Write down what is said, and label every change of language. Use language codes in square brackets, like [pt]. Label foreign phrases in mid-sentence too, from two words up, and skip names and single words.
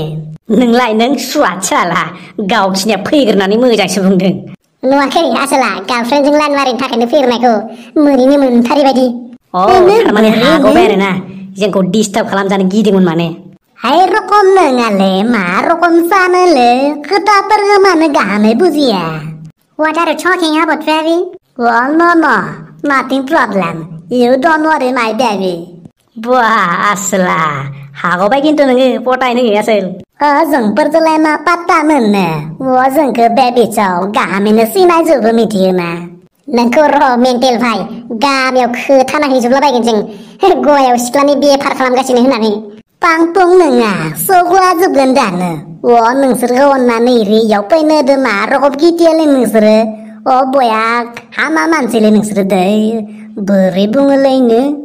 [brx] नों सुवाथियाला गावखिनिया फैग्रोनानै मोजांसो बुंदों नुवाखै आसोला गार्लफ्रेन्डजों लाइन मारिनो थाखायनो फैग्रोनायखौ मोरैनो मोनथारि बायदि थारमाने हागौबाय आरोना जोंखौ डिस्टार्ब खालामजानो गिदोंमोन माने हाय रखम नङालै मा रखम जानोलै खोथाफोरखौ मानो गाहामै बुजिया [en] What are you talking about, baby? No, nothing problem. You don't worry, my baby. [brx] आसोला हागौबाय खिन्थु नोङो पटायनो आसोल जोंफोरजोंलाय मा पात्ता मोननो जोंखौ बेबिचाव गाहामैनो सिनायजोबो मिथियोना नोंखौ मेन्टेल भाइ गामियाव खोथा नायहैजोबलाबायगोन जों गयाव सिख्लानि बेफार खालामगासिनो होननानै पांपं नङा सौग्ला जोबगोन दानो नोंसोरखौ अननानै रियाव फैनो होदो मा रखम गिदियालै नोंसोरो बया हामा मानसिलै नोंसोरो दै बोरै बुङोलैनो